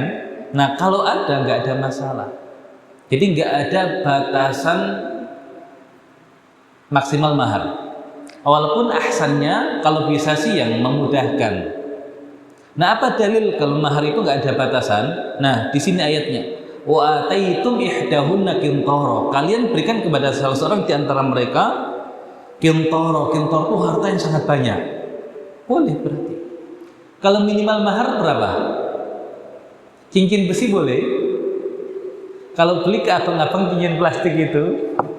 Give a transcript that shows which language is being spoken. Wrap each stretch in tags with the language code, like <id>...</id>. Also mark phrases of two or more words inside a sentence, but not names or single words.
<id>Nah kalau ada nggak ada masalah. Jadi nggak ada batasan maksimal mahar. Walaupun ahsannya kalau bisa sih yang memudahkan. Nah, apa dalil kalau mahar itu nggak ada batasan? Nah, di sini ayatnya.</id> <ar>وآتيتم إحداهن قنطارا.</ar> <id>Kalian berikan kepada salah seorang di antara mereka qintara. Qintara itu harta yang sangat banyak. Boleh berarti. Kalau minimal mahar berapa? Cincin besi boleh. Kalau beli ke abang-abang cincin plastik itu.</id>